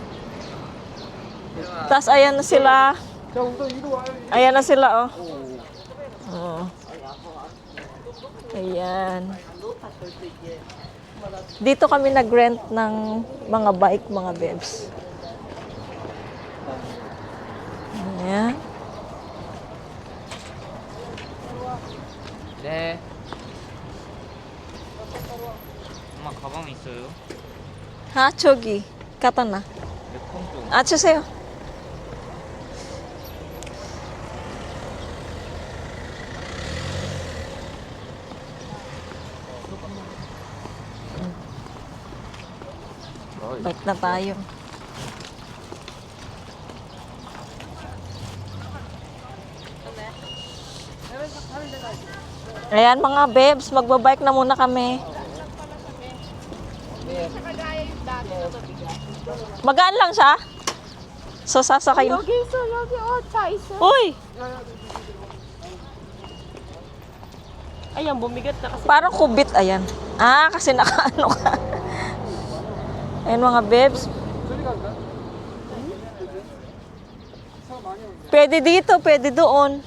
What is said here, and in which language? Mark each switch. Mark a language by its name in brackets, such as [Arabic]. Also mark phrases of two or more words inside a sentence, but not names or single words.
[Filipino] Tapos ayan na sila. Ayan na sila, oh. Oh. Ayan. Dito kami nag-rent ng mga bike, mga bebs. Ayan. [Korean] 네. 엄마 가방 있어요? Ha, 저기. katana. 아, 주세요. [Filipino] Bike na tayo. Ayan mga babes, magbabike na muna kami. Magaan lang siya? So sasakay mo? [Korean] 여기 있어, 여기 차 있어. [Filipino] Uy! Ayan, bumigat na kasi. Parang kubit, ayan. Ah, kasi nakaano ka. Ayan mga babes. Pwede dito, pwede doon.